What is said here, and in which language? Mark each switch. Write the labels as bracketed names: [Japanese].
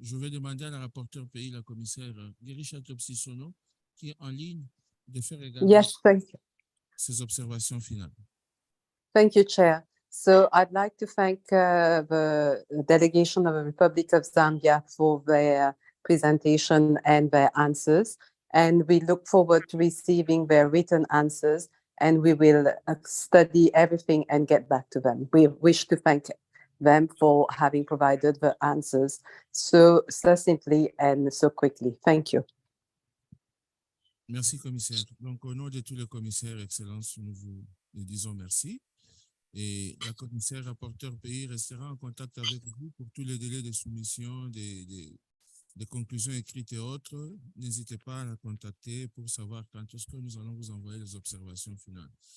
[French] Je vais demander à la rapporteure pays, la commissaire Girisha Topsi-Sono, qui est en ligne, de faire également ces observations finales. [English] Thank you, Chair. So I'd like to thank the delegation of the Republic of Zambia for their presentation and their answers. And we look forward to receiving their written answers, and we will study everything and get back to them. We wish to thank them for having provided the answers so succinctly and so quickly. Thank you. [French] Merci, commissaire. Donc, au nom de tous les commissaires, Excellence, nous vous disons merci. Et la commissaire rapporteur pays restera en contact avec vous pour tous les délais de soumission, des conclusions écrites et autres. N'hésitez pas à la contacter pour savoir quand est-ce que nous allons vous envoyer les observations finales.